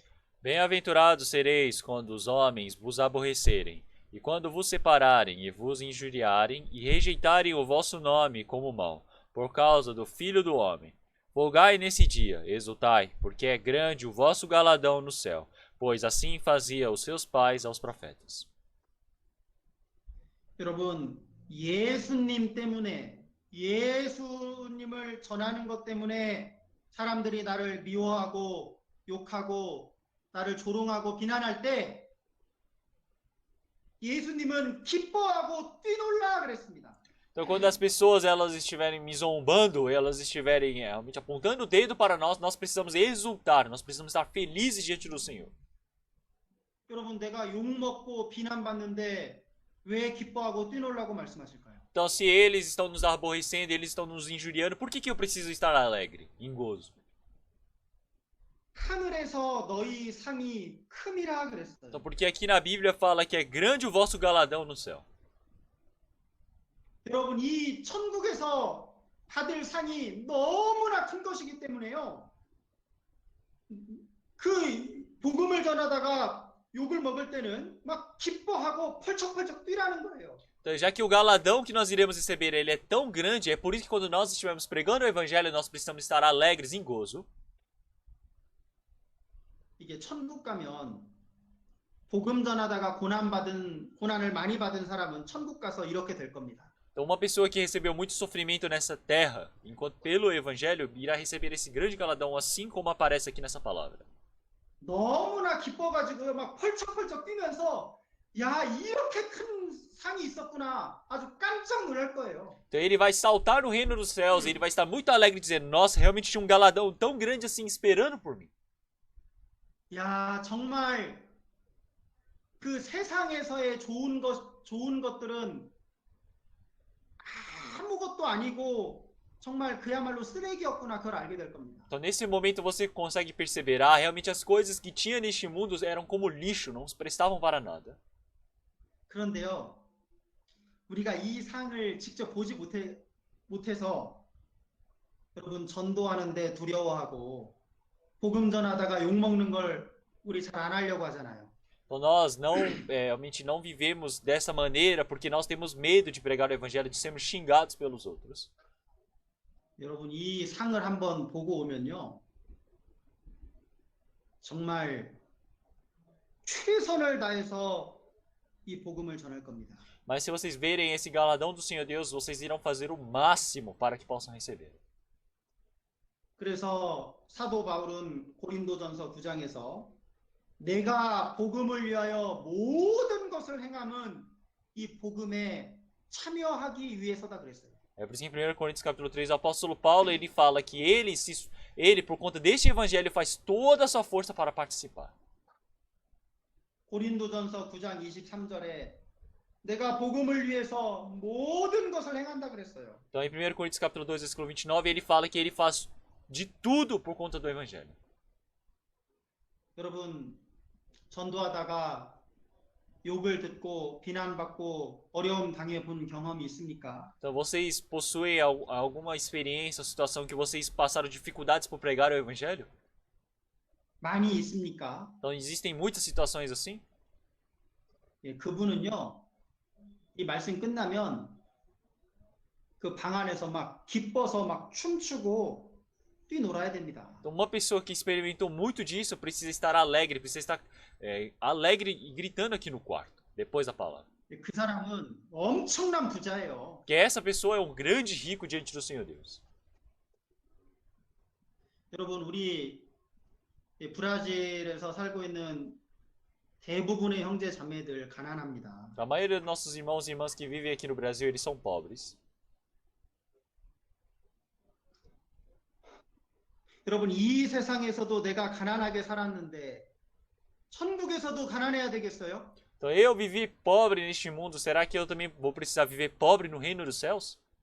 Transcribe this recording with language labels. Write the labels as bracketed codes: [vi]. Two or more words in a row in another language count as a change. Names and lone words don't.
[pt] Bem-aventurados sereis quando os homens vos aborrecerem, e quando vos separarem e vos injuriarem, e rejeitarem o vosso nome como mau, por causa do Filho do Homem. Folgai nesse dia, exultai, porque é grande o vosso galadão no céu, pois assim fazia os seus pais aos profetas. [ko] 여러분, 예수님 때문에, 예수님을 전하는 것 때문에 사람들이 나를 미워하고 욕하고 나를 조롱하고 비난할 때 예수님은 기뻐하고 뛰놀라 그랬습니다. [pt] Então quando as pessoas elas estiverem me zombando, elas estiverem realmente apontando o dedo para nós, nós precisamos exultar, nós precisamos estar felizes diante do Senhor. [ko] 여러분, 내가 욕먹고 비난받는데 왜 기뻐하고 뛰놀라고 말씀하실까요? [pt] Então se eles estão nos aborrecendo, eles estão nos injuriando, por que eu preciso estar alegre, em gozo? [ko] 하늘에서 너희 상이 큼이라 그랬어요. [pt] Então porque aqui na Bíblia fala que é grande o vosso galadão no céu. [ko] 여러분, 이 천국에서 받을 상이 너무나 큰 것이기 때문에요. 그 복음을 전하다가 욕을 먹을 때는 막 기뻐하고 펄쩍펄쩍 뛰라는 거예요. [pt] Então, já que o galadão que nós iremos receber ele é tão grande, é por isso que quando nós estivermos pregando o evangelho, nós precisamos estar alegres em gozo. [ko] 이게 천국 가면 복음 전하다가 고난을 많이 받은 사람은 천국 가서 이렇게 될 겁니다. [pt] Então, uma pessoa que recebeu muito sofrimento nessa terra, enquanto pelo evangelho, irá receber esse grande galadão, assim como aparece aqui nessa palavra. [ko] 너무나 기뻐가지고 막 펄쩍펄쩍 뛰면서 야, 이렇게 큰 상이 있었구나. 아주 깜짝 놀랄 거예요. [pt] Então ele vai saltar no reino dos céus, ele vai estar muito alegre dizendo: Nossa, realmente tinha um galadão tão grande assim esperando por mim. [ko] 야, 정말 그 세상에서의 좋은 것들은 아무것도 아니고 정말 그야말로 쓰레기였구나. 그걸 알게 될 겁니다. [pt] Então nesse momento você consegue perceber: Ah, realmente as coisas que tinha neste mundo eram como lixo, não prestavam para nada. [ko] 그런데요, 우리가 이 상을 직접 보지 못해서 여러분 전도하는데 두려워하고 복음 전하다가 욕먹는 걸 우리 잘 안 하려고 하잖아요. [pt] Então nós realmente não vivemos dessa maneira porque nós temos medo de pregar o evangelho, de sermos xingados pelos outros. [ko] 여러분 이 상을 한번 보고 오면요, 정말 최선을 다해서 이 복음을 전할 겁니다. [pt] Mas se vocês verem esse galadão do Senhor Deus, vocês irão fazer o máximo para que possam receber. [ko] 그래서 사도 바울은 고린도전서 9장에서 내가 복음을 위하여 모든 것을 행함은 이 복음에 참여하기 위해서다 그랬어요. [pt] É por isso que em 1 Coríntios capítulo 3, o apóstolo Paulo ele fala que ele por conta deste evangelho faz toda a sua força para participar. [ko] 고린도전서 9장 23절에 내가 복음을 위해서 모든 것을 행한다 그랬어요. [pt] Então em 1 Coríntios capítulo 2, versículo 29, ele fala que ele faz de tudo por conta do evangelho. [ko] 여러분 전도하다가 욕을 듣고 비난받고 어려움 당해본 경험이 있습니까? [pt] Então vocês possuem alguma experiência, situação que vocês passaram dificuldades por pregar o evangelho? [ko] 많이 있습니까? [pt] Então existem muitas situações assim. [ko] 예, 그분은요, 이 말씀 끝나면 그 방 안에서 막 기뻐서 막 춤추고 뛰놀아야 됩니다. [pt] Então uma pessoa que experimentou muito disso precisa estar alegre, precisa estar alegre e gritando aqui no quarto, depois da palavra. [ko] 예, 그 사람은 엄청난 부자예요. [pt] Que essa pessoa é um grande rico diante do Senhor Deus. [ko] 여러분 우리 브라질에서 살고 있는 대부분의 형제 자매들 가난합니다. [pt] A maioria dos nossos irmãos e irmãs que vivem aqui no Brasil, eles são pobres. [ko] 여러분 이 세상에서도 내가 가난하게 살았는데 천국에서도 가난해야 되겠어요? [pt] Então eu vivi pobre neste mundo, será que eu também vou precisar viver pobre no reino dos céus?